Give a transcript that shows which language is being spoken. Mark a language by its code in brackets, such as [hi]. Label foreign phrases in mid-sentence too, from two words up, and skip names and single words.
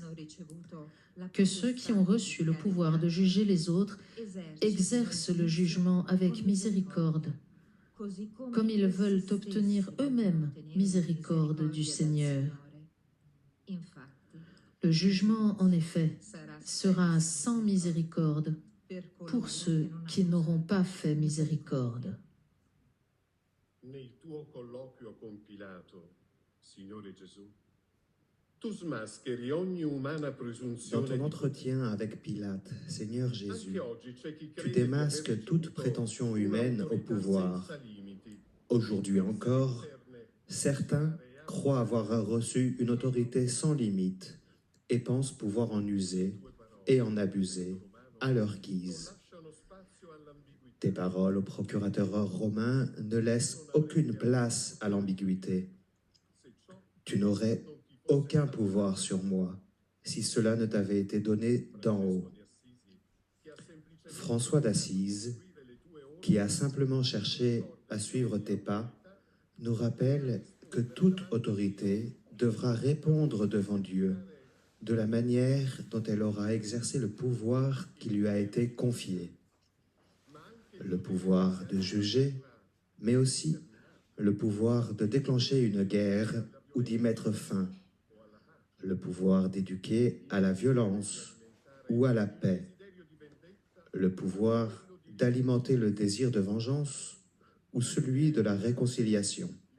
[fr] Que ceux qui ont reçu le pouvoir de juger les autres exercent le jugement avec miséricorde, comme ils veulent obtenir eux-mêmes miséricorde du Seigneur. Le jugement, en effet, sera sans miséricorde pour ceux qui n'auront pas fait miséricorde. [it] Nel tuo colloquio con Pilato, Signore Gesù, tu smascheri ogni umana [fr] Dans [it] presunzione [fr] ton [it] di [fr] entretien avec Pilate, Seigneur Jésus, [it] Anche oggi c'è chi [fr] tu [it] crede di [fr] démasques [it] aver [fr] toute [it] ricevuto [fr] prétention [it] una [fr] humaine au [it] autorità [fr] pouvoir. [it] senza limiti. [fr] Aujourd'hui encore, certains croient avoir reçu une autorité sans limite et pensent pouvoir en user et en abuser à leur guise. [it] Lasciano spazio all'ambiguità. [fr] Tes paroles au procurateur romain ne laissent aucune place à l'ambiguïté. [it] Se ciò [fr] Tu n'aurais [it] non ti fosse [fr] aucun [it] stato [fr] pouvoir sur moi si cela ne t'avait été donné d'en haut. [it] di Assisi, che ha semplicemente [fr] François d'Assise, [it] seguire le tue ordini, [fr] qui a simplement cherché à suivre tes pas, nous rappelle que toute autorité devra répondre devant Dieu de la manière dont elle aura exercé le pouvoir qui lui a été confié. Le pouvoir de juger, mais aussi le pouvoir de déclencher une guerre ou d'y mettre fin, le pouvoir d'éduquer à la violence ou à la paix, le pouvoir d'alimenter le désir de vengeance ou celui de la réconciliation,